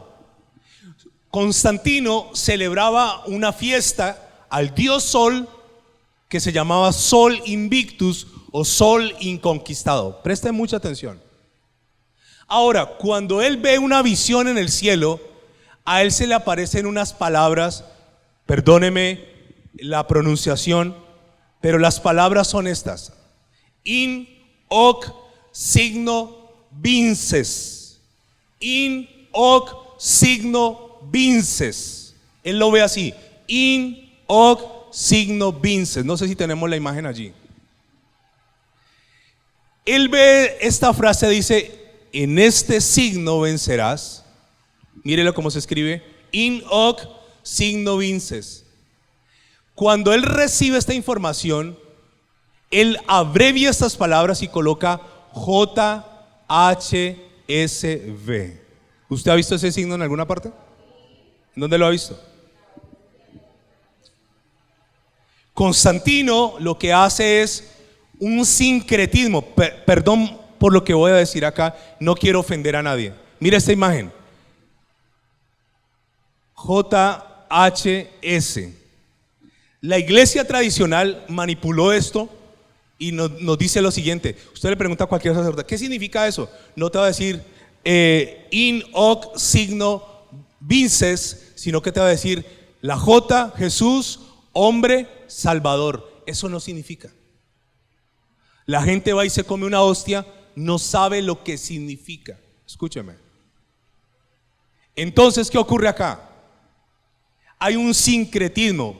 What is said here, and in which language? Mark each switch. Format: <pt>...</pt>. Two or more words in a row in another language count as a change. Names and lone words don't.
<es>Constantino celebraba una fiesta al dios Sol que se llamaba Sol Invictus o Sol Inconquistado. Presten mucha atención. Ahora, cuando él ve una visión en el cielo, a él se le aparecen unas palabras, perdóneme la pronunciación, pero las palabras son estas:</es> <la>in hoc signo vinces. In hoc signo vinces.</la> <es>Él lo ve así:</es> <la>in hoc signo vinces.</la> <es>No sé si tenemos la imagen allí. Él ve esta frase, dice: en este signo vencerás. Mírelo cómo se escribe:</es> <la>in hoc signo vinces.</la> <es>Cuando él recibe esta información, él abrevia estas palabras y coloca JHSV. ¿Usted ha visto ese signo en alguna parte? ¿En dónde lo ha visto? Constantino lo que hace es un sincretismo. Perdón por lo que voy a decir acá, no quiero ofender a nadie. Mira esta imagen: JHS. La iglesia tradicional manipuló esto y nos dice lo siguiente. Usted le pregunta a cualquier sacerdote: ¿qué significa eso? No te va a decir</es> <la>in hoc signo vinces,</la> <es>sino que te va a decir la J, Jesús, hombre, Salvador. Eso no significa. La gente va y se come una hostia, no sabe lo que significa. Escúcheme. Entonces, ¿qué ocurre acá? Hay un sincretismo.</es>